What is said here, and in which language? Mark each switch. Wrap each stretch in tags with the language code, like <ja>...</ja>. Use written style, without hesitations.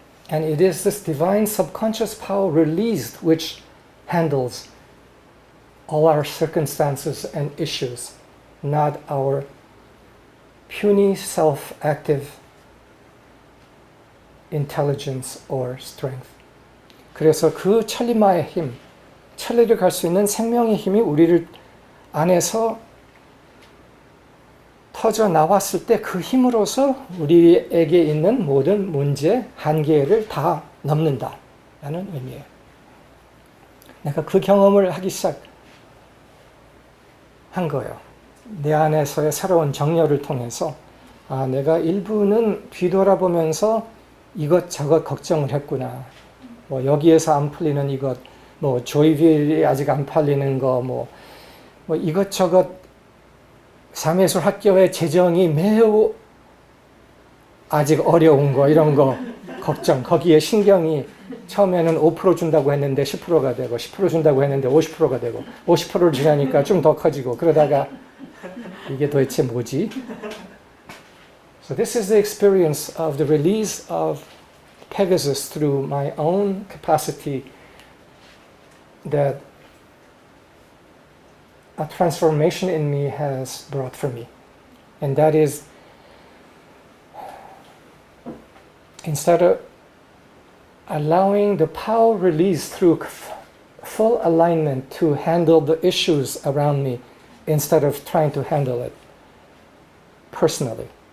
<en>And it is this divine subconscious power released which handles all our circumstances and issues, not our puny self-active intelligence or strength.</en> <ko>그래서 그 천리마의 힘, 천리를 갈 수 있는 생명의 힘이 우리를 안에서 터져 나왔을 때 그 힘으로서 우리에게 있는 모든 문제, 한계를 다 넘는다 라는 의미예요. 내가 그 경험을 하기 시작한 거예요. 내 안에서의 새로운 정렬을 통해서 내가 일부는 뒤돌아보면서 이것저것 걱정을 했구나. 뭐 여기에서 안 풀리는 이것, 뭐 조이빌이 아직 안 팔리는 거, 뭐 이것저것 사매술 학교의 재정이 매우 아직 어려운 거, 이런 거 걱정, 거기에 신경이 처음에는 5% 준다고 했는데 10%가 되고 10% 준다고 했는데 50%가 되고 50%를 주냐니까 좀 더 커지고 그러다가 이게 도대체 뭐지?</ko> <en>So this is the experience of the release of Pegasus through my own capacity that a transformation in me has brought for me. And that is, instead of allowing the power release through full alignment to handle the issues around me, instead of trying to handle it personally.</en>